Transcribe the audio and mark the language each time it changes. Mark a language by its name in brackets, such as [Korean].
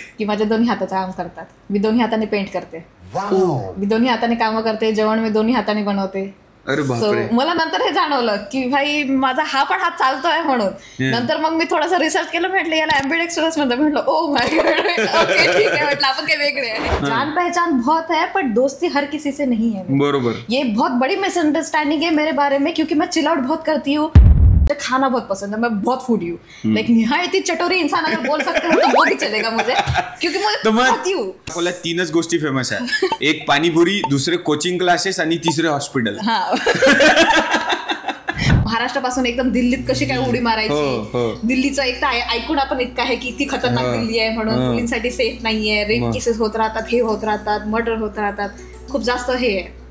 [Marathi] की माझ्या दोन्ही हाताचं काम करतात. मी दोन्ही हाताने पेंट करते, मी दोन्ही हाताने कामं करते, जेवण मी दोन्ही हाताने बनवते. अरे बापरे. मला नंतर हे जाणवलं की भाई माझा हा पण हात चालतोय म्हणून. नंतर मग मी थोडासा रिसर्च केलं, म्हटलं याला एम्बिडेक्स्ट्रस म्हणतात. म्हटलं ओ माय गॉड, ओके ठीक आहे, म्हटलं आपण काही वेगळे आहे. [Hindi] जान पहचान बहुत है पर दोस्ती हर किसी से नहीं है. [Marathi] बरोबर. [Hindi] ये बहुत बड़ी मिसअंडरस्टैंडिंग है मेरे बारे में, क्योंकि मैं चिल आउट बहुत करती हूँ, खाना बहुत पसंद है, मैं बहुत फूडी हूँ. लाइक निहायती चटोरी इंसान अगर बोल सकते हो तो वो भी चलेगा मुझे, क्योंकि मैं खाती हूँ. [Marathi] आपल्या तीनच गोष्टी फेमस आहे, एक पाणीपुरी, दुसरे कोचिंग क्लासेस आणि तिसरे हॉस्पिटल. महाराष्ट्रापासून एकदम दिल्लीत कशी काय उडी मारायची. दिल्लीचं एक तर ऐकून आपण इतकं आहे की ती खतरनाक दिल्ली आहे म्हणून, मुलींसाठी सेफ नाहीये, रेप केसेस होत राहतात, हे होत राहतात, मर्डर होत राहतात, खूप जास्त हे आहे.